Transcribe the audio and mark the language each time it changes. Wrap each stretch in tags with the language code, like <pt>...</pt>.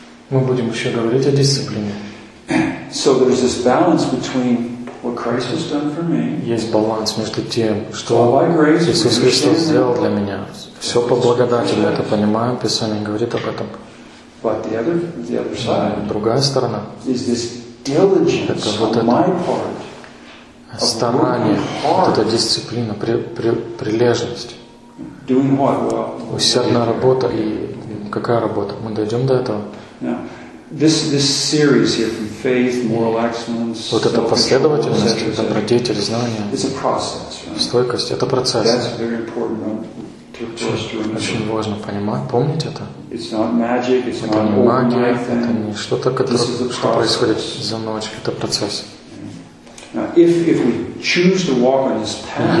<ru>Мы будем еще говорить о дисциплине.</ru> <en>So there's this balance between what Christ has done for me.</en> <ru>Есть баланс между тем, что Иисус Христос сделал для меня. Все по благодати, мы это понимаем. Писание говорит об этом.</ru> <en>But the other side.</en> <ru>Другая сторона.</ru> <en>Is this diligence on my part?</en> <ru>Старание, вот эта дисциплина, прилежность.</ru> <en>Doing what?</en> <ru>Усердная работа и какая работа? Мы дойдем до этого?</ru> <en>This series here from faith, moral excellence,</en> <ru>вот эта последовательность, добродетель, знание,</ru> <en>it's a process, right?</en> <ru>Стойкость, это процесс.</ru> <en>That's very important to remember.</en> <ru>Очень важно понимать, помнить это.</ru> <en>It's not magic, it's</en> <ru>это</ru> <en>not</en> <ru>не магия, это не что-то, что происходит за ночь, это процесс.</ru> <en>Now, if we choose to walk on this path,</en>